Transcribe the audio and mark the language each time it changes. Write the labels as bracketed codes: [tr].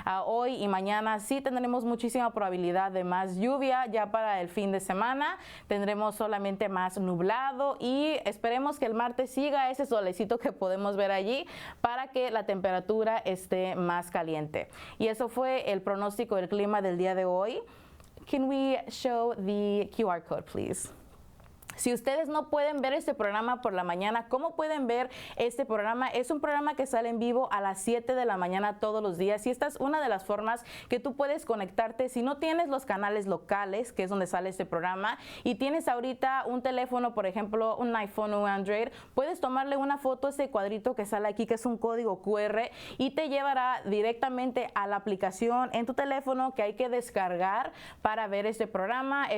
[es] Hoy y mañana sí tendremos muchísima probabilidad de más lluvia. Ya para el fin de semana tendremos solamente más nublado y esperemos que el martes siga ese solecito que podemos ver allí para que la temperatura esté más caliente. Y eso fue el pronóstico del clima del día de hoy. [en] Can we show the QR code, please? [es] Si ustedes no pueden ver este programa por la mañana, ¿cómo pueden ver este programa? Es un programa que sale en vivo a las 7 de la mañana todos los días y esta es una de las formas que tú puedes conectarte si no tienes los canales locales, que es donde sale este programa, y tienes ahorita un teléfono, por ejemplo, un iPhone o un Android, puedes tomarle una foto a ese cuadrito que sale aquí, que es un código QR, y te llevará directamente a la aplicación en tu teléfono que hay que descargar para ver este programa.